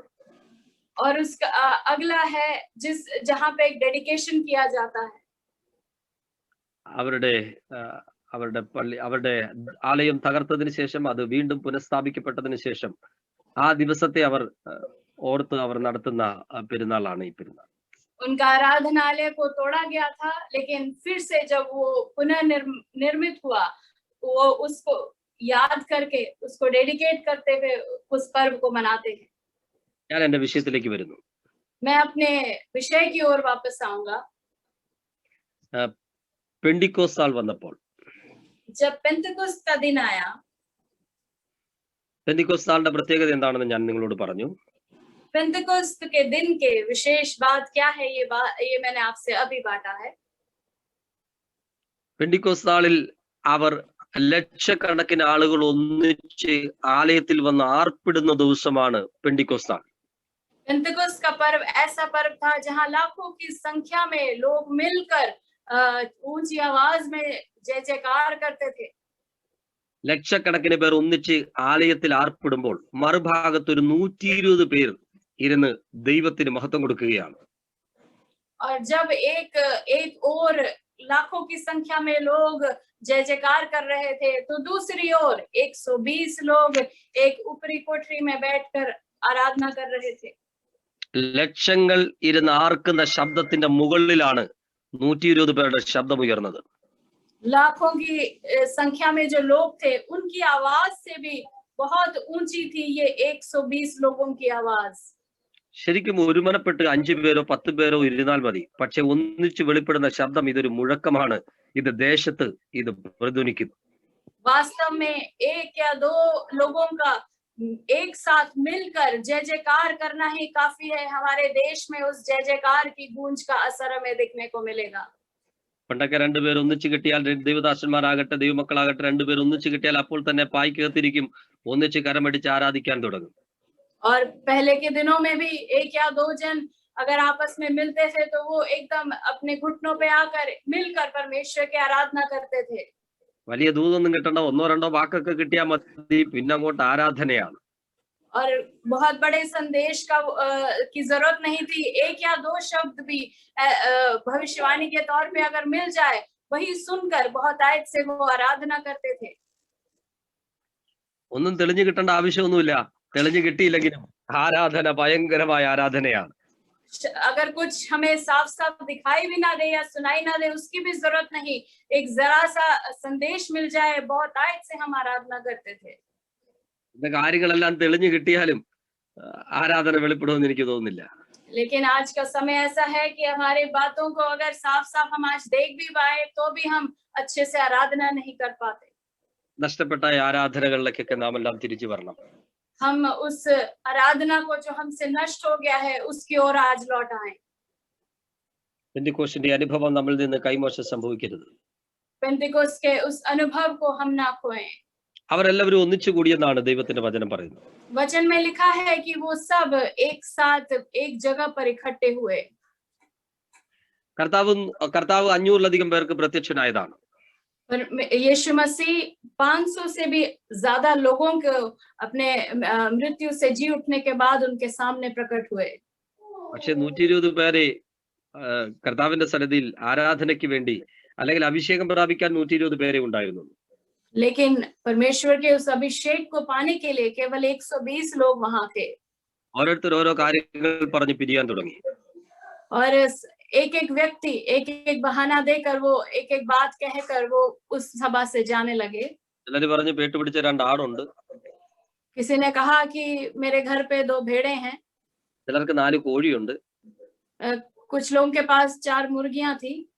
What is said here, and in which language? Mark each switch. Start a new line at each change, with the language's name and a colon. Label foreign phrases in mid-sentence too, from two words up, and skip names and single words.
Hindi: और उसका अगला है जहां पे एक डेडिकेशन किया जाता है.
Malayalam: അവരുടെ പള്ളി, അവരുടെ ആലയം തകർത്തതിന് ശേഷം അത് വീണ്ടും പുനഃസ്ഥാപിക്കപ്പെട്ടതിന് ശേഷം ആ ദിവസത്തെ അവർ ഓർത്ത് അവർ നടത്തുന്ന പെരുന്നാളാണ് ഈ പെരുന്നാൾ.
Hindi: उनका आराधनालय को तोड़ा गया था, लेकिन फिर से जब वो पुनर्निर्मित हुआ, वो उसको याद करके उसको डेडिकेट करते हुए उस पर्व को मनाते हैं.
Malayalam: ഞാൻ എന്റെ വിഷയത്തിലേക്ക് വരുന്നു.
Hindi: मैं अपने विषय की ओर वापस आऊंगा.
Malayalam: പെന്തിക്കോസ്ത് നാൾ വന്നപ്പോൾ,
Hindi: जब पेंतिकुस्त का दिन आया,
Malayalam: പെന്തിക്കോസ്ത് നാളിന്റെ പ്രത്യേകത എന്താണെന്ന് ഞാൻ നിങ്ങളോട് പറഞ്ഞു.
Hindi: पेंतिकुस्त के दिन के विशेष बात क्या है, ये मैंने आपसे अभी बांटा है.
Malayalam: പെന്തിക്കോസ്ത് നാളിൽ അവർ ലക്ഷക്കണക്കിന് ആളുകൾ ഒന്നിച്ച് ആലയത്തിൽ വന്ന് ആർപ്പിടുന്ന ദിവസമാണ് പെന്തിക്കോസ്ത് നാൾ.
Hindi: पेंतिकुस्त का पर्व ऐसा पर्व था जहां लाखों की संख्या में लोग मिलकर ऊंची आवाज में जय जयकार करते थे.
Malayalam: ലക്ഷക്കണക്കിന് പേർ ഒന്നിച്ച് ആലയത്തിൽ ആർപ്പിടുമ്പോൾ മറുഭാഗത്ത് ഒരു 120 പേർ ഇരുന്ന് ദൈവത്തിന് മഹത്വം കൊടുക്കുകയാണ്.
Hindi: और जब एक और लाखों की संख्या में लोग जय जयकार कर रहे थे, तो दूसरी ओर 120 लोग एक ऊपरी कोठरी में बैठकर आराधना कर रहे थे.
Malayalam: ലക്ഷങ്ങൾ ഇരുന്ന് ആർക്കുന്ന ശബ്ദത്തിന്റെ മുകളിലാണ് 120 പേരുടെ ശബ്ദം ഉയർന്നത്.
Hindi: लाखों की संख्या में जो लोग थे, उनकी आवाज से भी बहुत ऊंची थी ये 120 लोगों की आवाज.
Malayalam: ശരിക്കും ഒരുമനപ്പെട്ട് 5 പേരോ 10 പേരോ ഇരുന്നാൽ മതി. പക്ഷെ ഒന്നിച്ച് വെളിപ്പെടുന്ന ശബ്ദം ഇതൊരു മുഴക്കമാണ്. ഇത് ദേശത്ത് ഇത് പ്രതിധ്വനിക്കുന്നു.
Hindi: वास्तव में एक या दो लोगों का एक साथ मिलकर जय जयकार करना ही काफी है. हमारे देश में उस जय जयकार की गूंज का असर हमें देखने को मिलेगा.
Malayalam: പണ്ടൊക്കെ 2 പേർ ഒന്നിച്ച് കിട്ടിയാൽ, ദൈവദാസന്മാരാകട്ടെ ദൈവമക്കളാകട്ടെ 2 പേർ ഒന്നിച്ച് കിട്ടിയാൽ അപ്പോൾ തന്നെ പായ്ക്കകത്തിരിക്കും, ഒന്നിച്ച് കരമടിച്ച് ആരാധിക്കാൻ തുടങ്ങും.
Hindi: और पहले के दिनों में भी एक या दो जन अगर आपस में मिलते थे तो वो एकदम अपने घुटनों पे आकर मिलकर परमेश्वर की आराधना करते थे.
Malayalam: വലിയ ദൂതൊന്നും കിട്ടണ്ട, 1-2 വാക്കൊക്കെ കിട്ടിയാൽ മതി, പിന്നെ അങ്ങോട്ട് ആരാധനയാണ്.
Hindi: और बहुत बड़े संदेश की जरूरत नहीं थी. एक या दो शब्द भी भविष्यवाणी के तौर पे अगर मिल जाए, वही सुनकर बहुत आयत से वो आराधना करते थे.
Malayalam: ഒന്നും തെളിഞ്ഞു കിട്ടേണ്ട ആവശ്യമൊന്നുമില്ല. തെളിഞ്ഞു കിട്ടിയില്ലെങ്കിലും ആരാധന ഭയങ്കരമായ ആരാധനയാണ്.
Hindi: अगर कुछ हमें साफ साफ दिखाई भी ना दे या सुनाई ना दे, उसकी भी जरूरत नहीं. एक जरा सा संदेश मिल जाए, बहुत आयत से हम आराधना करते थे.
Malayalam: കാര്യങ്ങളെല്ലാം തെളിഞ്ഞു കിട്ടിയാലും ആരാധന വെളിപ്പെടുമെന്ന് എനിക്ക് തോന്നുന്നില്ല.
Hindi: लेकिन आज का समय ऐसा है कि हमारी बातों को अगर साफ साफ हम आज देख भी पाए तो भी हम अच्छे से आराधना नहीं कर पाते.
Malayalam: നഷ്ടപ്പെട്ട ആരാധനകളിലേക്കൊക്കെ നാം എല്ലാം തിരിച്ചു വരണം.
Hindi: हम उस आराधना को जो हमसे नष्ट हो गया है उसकी ओर आज लौट आए.
Malayalam: പെന്തിക്കോസ്തിന്റെ അനുഭവം നമ്മിൽ നിന്ന് കൈമോശം സംഭവിക്കരുത്.
Hindi: पेंतिकोस्त के उस अनुभव को हम ना खोएं.
Malayalam: അവരെല്ലാവരും ഒന്നിച്ചു കൂടിയെന്നാണ് ദൈവത്തിന്റെ വചനം പറയുന്നത്.
Hindi: वचन में लिखा है कि वो सब एक साथ एक जगह पर इकट्ठे हुए.
Malayalam: കർത്താവ് 500-ലധികം പേർക്ക് പ്രത്യക്ഷനായതാണ്.
Hindi: पर यीशु मसीह 500 से भी ज्यादा लोगों को अपने मृत्यु से जी उठने के बाद उनके सामने प्रकट हुए.
Malayalam: പക്ഷെ 120 പേരെ കർത്താവിന്റെ സന്നിധിയിൽ ആരാധനയ്ക്ക് വേണ്ടി അല്ലെങ്കിൽ അഭിഷേകം പ്രാപിക്കാൻ 120 പേരെ ഉണ്ടായിരുന്നു.
Hindi: लेकिन परमेश्वर के उस अभिषेक को पाने के लिए केवल 120 लोग वहां थे.
Malayalam: ഓരോരുത്തർ ഓരോ കാര്യങ്ങൾ പറഞ്ഞ് പിരിയാൻ തുടങ്ങി.
Hindi: और एक एक व्यक्ति एक एक बहाना देकर वो एक एक बात कहकर वो उस सभा से जाने लगे.
Malayalam: ചിലര് പറഞ്ഞ് പേട്ടുപിടിച്ച 2 ആടുണ്ട്.
Hindi: किसी ने कहा कि मेरे घर पे 2 भेड़ें हैं।
Malayalam: ചിലർക്ക് 4 കോഴിയുണ്ട്,
Hindi: कुछ लोगों के पास 4 मुर्गियां थी